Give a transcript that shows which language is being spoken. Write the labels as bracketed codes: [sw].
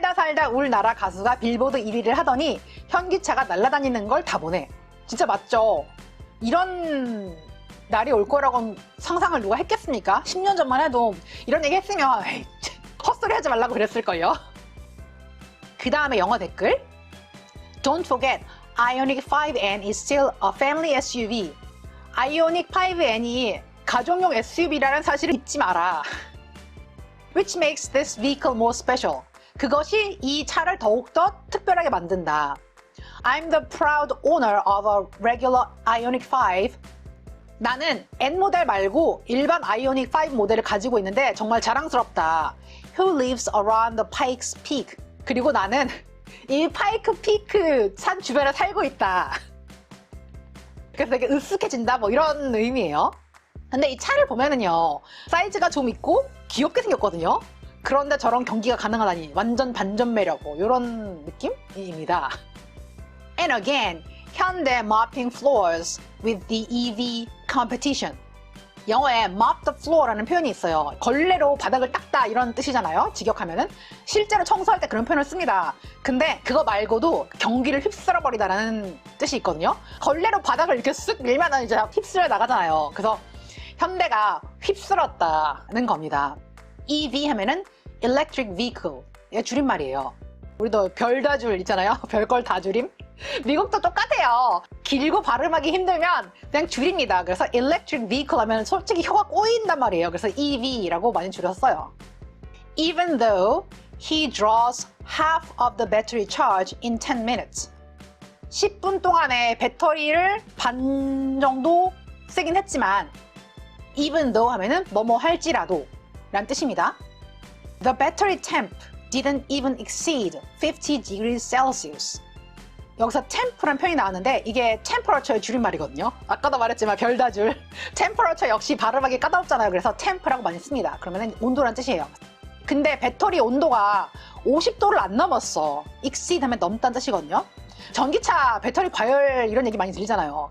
[ko] 살다 우리나라 가수가 빌보드 1위를 하더니 현기차가 날아다니는 걸 다 보네. 진짜 맞죠? 이런 날이 올 거라고는 상상을 누가 했겠습니까? 10년 전만 해도 이런 얘기 했으면 에이, 헛소리 하지 말라고 그랬을걸요. 그 다음에 영어 댓글. [en] Don't forget, Ioniq 5N is still a family SUV. [ko] Ioniq 5N이 가족용 SUV라는 사실을 잊지 마라. [en] Which makes this vehicle more special. [ko] 그것이 이 차를 더욱더 특별하게 만든다. [en] I'm the proud owner of a regular Ioniq 5. [ko] 나는 N 모델 말고 일반 Ioniq 5 모델을 가지고 있는데 정말 자랑스럽다. [en] Who lives around the Pikes Peak. [ko] 그리고 나는 이 파이크 피크 산 주변에 살고 있다. 그래서 되게 으쓱해진다 뭐 이런 의미예요. 근데 이 차를 보면은요 사이즈가 좀 있고 귀엽게 생겼거든요. 그런데 저런 경기가 가능하다니 완전 반전 매력 뭐 이런 느낌입니다. [en] And again, 현대 mopping floors with the EV competition. [ko] 영어에 [en] mop the floor [ko] 라는 표현이 있어요. 걸레로 바닥을 닦다 이런 뜻이잖아요. 직역하면은 실제로 청소할 때 그런 표현을 씁니다. 근데 그거 말고도 경기를 휩쓸어 버리다라는 뜻이 있거든요. 걸레로 바닥을 이렇게 쓱 밀면 이제 휩쓸려 나가잖아요. 그래서 현대가 휩쓸었다는 겁니다. EV 하면은 electric vehicle. 이게 줄임말이에요. 우리도 별다줄 있잖아요. 별걸 다 줄임. 미국도 똑같아요. 길고 발음하기 힘들면 그냥 줄입니다. 그래서 [en] electric vehicle [ko] 하면 솔직히 혀가 꼬인단 말이에요. 그래서 EV라고 많이 줄였어요. [en] Even though he draws half of the battery charge in 10 minutes. [ko] 10분 동안에 배터리를 반 정도 쓰긴 했지만 [en] even though [ko] 하면은 뭐뭐 할지라도 라는 뜻입니다. [en] The battery temp didn't even exceed 50 degrees Celsius. [ko] 여기서 temp라는 표현이 나왔는데 이게 temperature의 줄임말이거든요. 아까도 말했지만 별다줄. temperature 역시 발음하기 까다롭잖아요. 그래서 temp라고 많이 씁니다. 그러면 온도란 뜻이에요. 근데 배터리 온도가 50도를 안 넘었어. exceed 하면 넘다는 뜻이거든요. 전기차 배터리 과열 이런 얘기 많이 들리잖아요.